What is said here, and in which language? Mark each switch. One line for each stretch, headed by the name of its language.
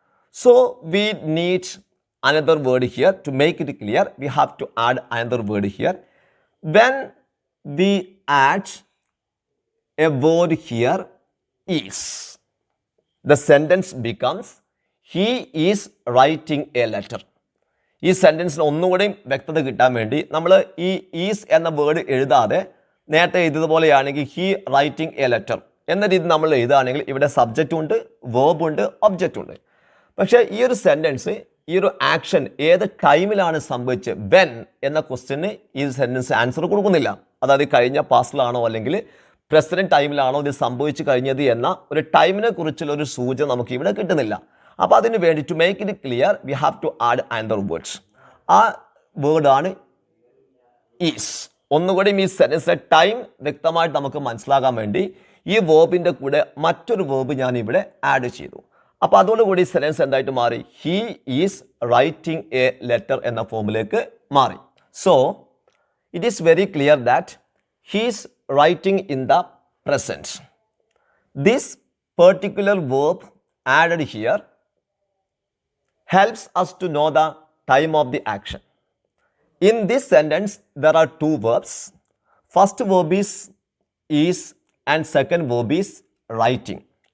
English: So we need another word here to make it clear. We have to add another word here. When we add a word here is, the sentence becomes he is writing a letter.
Malayalam: ഈ സെൻറ്റൻസിന് ഒന്നുകൂടെയും വ്യക്തത കിട്ടാൻ വേണ്ടി നമ്മൾ ഈ is എന്ന word എഴുതാതെ നേരത്തെ എഴുതിയതുപോലെയാണെങ്കിൽ
English: he writing a letter
Malayalam: എന്ന രീതി നമ്മൾ എഴുതുകയാണെങ്കിൽ ഇവിടെ സബ്ജക്റ്റും ഉണ്ട്, വേർബും ഉണ്ട്, ഒബ്ജക്റ്റും ഉണ്ട്. പക്ഷേ ഈ ഒരു സെൻറ്റൻസ്, ഈ ഒരു ആക്ഷൻ ഏത് ടൈമിലാണ് സംഭവിച്ചത്, വെൻ എന്ന ക്വസ്റ്റ്യന് ഈ സെൻറ്റൻസ് ആൻസർ കൊടുക്കുന്നില്ല. അതായത് കഴിഞ്ഞ പാസ്റ്റിലാണോ അല്ലെങ്കിൽ പ്രസൻറ്റ് ടൈമിലാണോ ഇത് സംഭവിച്ചു കഴിഞ്ഞത് എന്ന ഒരു ടൈമിനെ കുറിച്ചുള്ള ഒരു സൂചന നമുക്ക് ഇവിടെ കിട്ടുന്നില്ല. അപ്പോൾ അതിന് വേണ്ടി
English: To make it clear we have to add another words.
Malayalam: ആ വേർഡാണ് ഈസ്. ഒന്നുകൂടി ഈ സെൻറ്റൻസിലെ ടൈം വ്യക്തമായിട്ട് നമുക്ക് മനസ്സിലാകാൻ വേണ്ടി ഈ വേർബിൻ്റെ കൂടെ മറ്റൊരു വേർബ് ഞാൻ ഇവിടെ ആഡ് ചെയ്തു. അപ്പോൾ അതോടുകൂടി സെൻറ്റൻസ് എന്തായിട്ട് മാറി?
English: he is writing a letter
Malayalam: എന്ന ഫോമിലേക്ക് മാറി.
English: So it is very clear that he is writing in the present. This particular verb added here helps us to know the time of the action. In this sentence, there are two verbs. First verb is and second verb is writing.